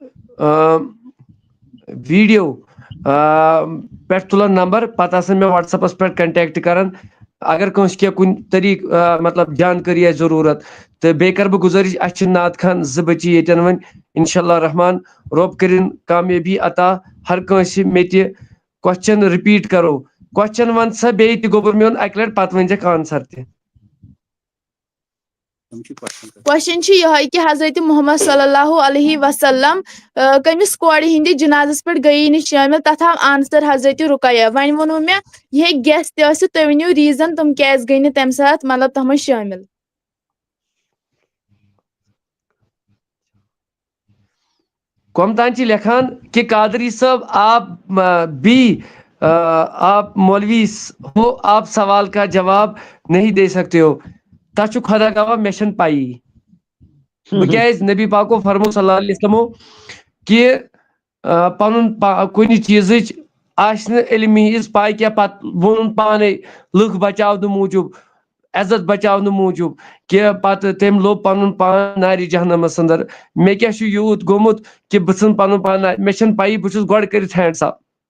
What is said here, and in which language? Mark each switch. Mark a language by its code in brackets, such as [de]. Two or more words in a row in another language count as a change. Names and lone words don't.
[ks] ویٖڈیو پٮ۪ٹھ تُلن نمبر پتہٕ آسن مےٚ وٹس ایپس پٮ۪ٹھ کنٹیکٹ کران اگر کٲنٛسہِ کینٛہہ کُنہِ طریٖقہٕ مطلب جانکٲری آسہِ ضروٗرت تہٕ بیٚیہِ کرٕ بہٕ گُزٲرِش اَسہِ چھِ نعت خان 2 بچی ییٚتٮ۪ن وۄنۍ [ar] انشاء اللہ [ks] رحمان رۄب کٔرِنۍ کامیٲبی عطا ہر کٲنٛسہِ مےٚ تہِ [en] question repeat [ks] کرو کوسچن ون سا بیٚیہِ تہِ گوٚبُر میون اکہِ لٹہِ پتہٕ ؤنزٮ۪کھ آنسر تہِ کوسچن چھُ یِہوے کہِ حضرت محمد [ar] صلی اللہ علیہ وسلم [ks] کٔمِس کورِ ہٕنٛدِس جنازس پٮ۪ٹھ گٔیی نہٕ شٲمِل تتھ آو آنسر حضرت رُقیہ وۄنۍ ووٚنوٕ مےٚ یہِ ہیٚکہِ گیس تہِ ٲسِتھ تُہۍ ؤنِو ریٖزن تِم کیازِ گٔے نہٕ تمہِ ساتہٕ مطلب تتھ منٛز شٲمِل کۄم تام چھِ لیکھان کہ [ur] قادری صٲب آپ بھی آپ مولوی ہو آپ سوال کا جواب نہیں دے سکتے ہو [ks] تتھ چھُ خۄدا گواہ مےٚ چھنہٕ پَیی بہٕ کیازِ نبی پاکو فرمو [ar] صلی اللہ علیہ وسلمو [ks] کہِ پنُن کُنہِ چیٖزٕچ آسہِ نہٕ علمی ہِنٛز پاے کینٛہہ پتہٕ ووٚنُن پانے لُکھ بچاونہٕ موٗجوٗب عزت بچاونہٕ موٗجوٗب کہِ پتہٕ تٔمۍ لوٚب پنُن پان نارِ جہنمس انٛدر مےٚ کیاہ چھُ یوٗت گوٚمُت کہِ بہٕ ژھٕن پنُن پان مےٚ چھنہٕ پَیی بہٕ چھُس گۄڈٕ کٔرِتھ [en] hands up